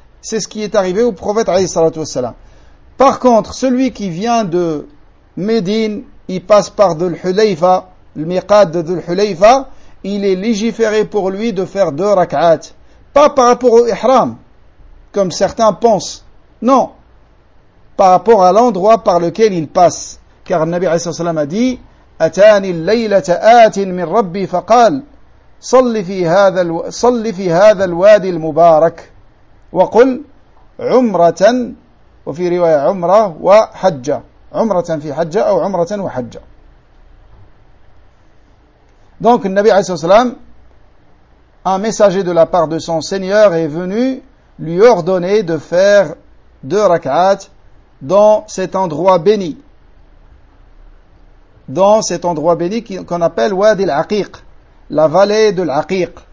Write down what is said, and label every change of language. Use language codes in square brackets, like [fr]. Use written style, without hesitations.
[fr] C'est ce qui est arrivé au prophète alayhi salatu wassalam. Par contre, celui qui vient de Médine, il passe par Dhul Hulayfa, le miqad de Dhul Hulayfa, il est légiféré pour lui de faire deux rak'at. Pas par rapport au ihram, comme certains pensent. Non. Par rapport à l'endroit par lequel il passe. Car le Nabi alayhi salam a dit [ar] أتاني الليلة آت من ربي فقال صل في هذا الوادي المبارك وقل عمرة وفي رواية عمرة وحجة عمرة في حجة أو عمرة وحجة. [fr] Donc [ar] النبي عليه الصلاة والسلام, [fr] un messager de la part de son Seigneur est venu lui ordonner de faire deux rak'at dans cet endroit béni. Dans cet endroit béni qu'on appelle Wadi al-Aqiq, la vallée de l'Aqiq.